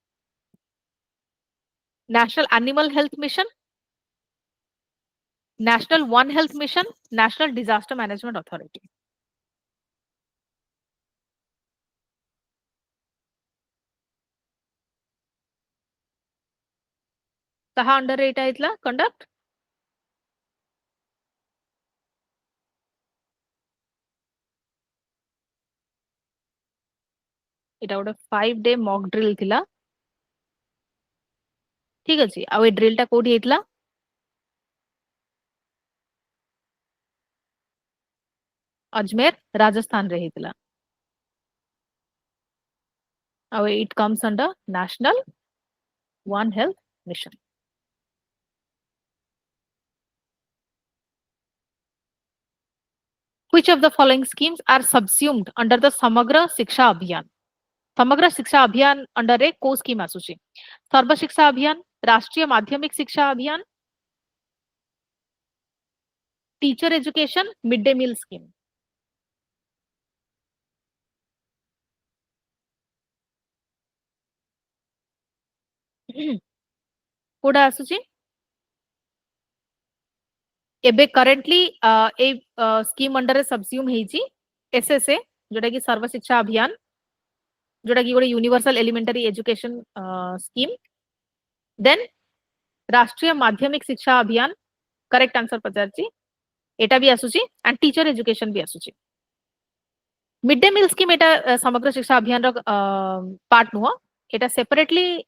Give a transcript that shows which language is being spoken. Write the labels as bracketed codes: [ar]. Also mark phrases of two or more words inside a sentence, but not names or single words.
[en] National Animal Health Mission National One Health Mission National Disaster Management Authority କାହା under [or] ରେ ଏଟା ହେଇଥିଲା କଣ୍ଡକ୍ଟ ଏଟା ଗୋଟେ 5 [en] day mock drill [or] ଥିଲା ଠିକ ଅଛି ଆ ଏ ଡ୍ରିଲ ଟା କେଉଁଠି ହେଇଥିଲା ଅଜମେର ରାଜସ୍ଥାନ ରେ ହେଇଥିଲା ଆ [en] it comes under National One Health Mission Which of the following schemes are subsumed under the Samagra Shiksha Abhiyan? [or] ସମଗ୍ର ଶିକ୍ଷା ଅଭିଯାନ ଅଣ୍ଡର ରେ କେଉଁ ସ୍କିମ ଆସୁଛି ସର୍ବ ଶିକ୍ଷା ଅଭିଯାନ ରାଷ୍ଟ୍ରୀୟ ମାଧ୍ୟମିକ ଶିକ୍ଷା ଅଭିଯାନ ଟିଚର ଏଜୁକେସନ ମିଡ ଡେ ମିଲ ସ୍କିମ କେଉଁଠା ଆସୁଛି ଏବେ କରେଣ୍ଟଲି ଏ [en] scheme under [or] ରେ ସବସ୍ୟୁମ ହେଉଛି ଏସଏସଏ ଯୋଉଟା କି ସର୍ବ ଶିକ୍ଷା ଅଭିଯାନ ଯୋଉଟା କି ଗୋଟେ [en] universal elementary education scheme then [or] ରାଷ୍ଟ୍ରୀୟ ମାଧ୍ୟମିକ ଶିକ୍ଷା ଅଭିଯାନ [en] correct answer [or] ପଚାରୁଛି ଏଟା ବି ଆସୁଛି [en] and Teacher Education [or] ବି ଆସୁଛି ମିଡ ଡେ ମିଲ ସ୍କିମ ଏଟା ସମଗ୍ର ଶିକ୍ଷା ଅଭିଯାନ ର ପାର୍ଟ ନୁହେଁ ଏଟା ସେପରେଟଲି